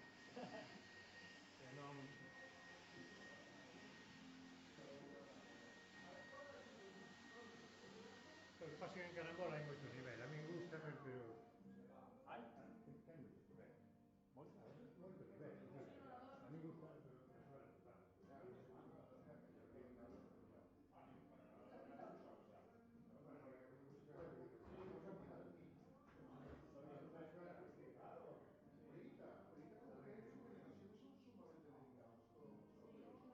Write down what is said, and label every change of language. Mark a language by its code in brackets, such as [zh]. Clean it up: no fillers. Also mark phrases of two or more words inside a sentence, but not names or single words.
[gl] E non... O que pasa é que en carambola hai moitos niveis. A min gusta, pero... Hai? Ten moitos niveis. Moito. Moitos niveis, sí. A min gusta, pero bueno, vamos. [es] Ahorita como ves, sus generaciones son sumamente delicados, todos los peluches.